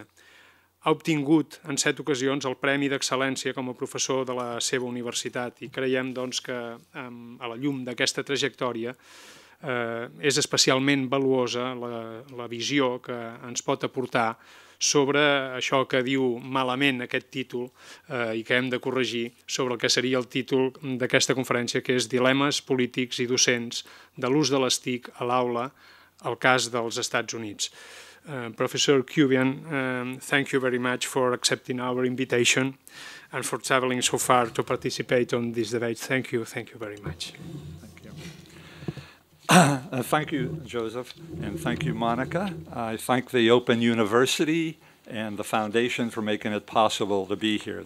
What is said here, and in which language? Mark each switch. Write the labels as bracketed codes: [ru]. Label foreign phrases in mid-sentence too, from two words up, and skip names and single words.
[ca] Ha obtingut en 7 ocasions el Premi d'Excel·lència com a professor de la seva universitat i creiem que a la llum d'aquesta trajectòria és especialment valuosa la visió que ens pot aportar sobre això que diu malament aquest títol i que hem de corregir sobre el que seria el títol d'aquesta conferència, que és Dilemes polítics i docents de l'ús de les TIC a l'aula, al cas dels Estats Units. [en] Professor Cuban, thank you very much for accepting our invitation and for traveling so far to participate on this debate. Thank you very much. Thank you, Joseph, and thank you, Monica. I thank the Open University and the Foundation for making it possible to be here.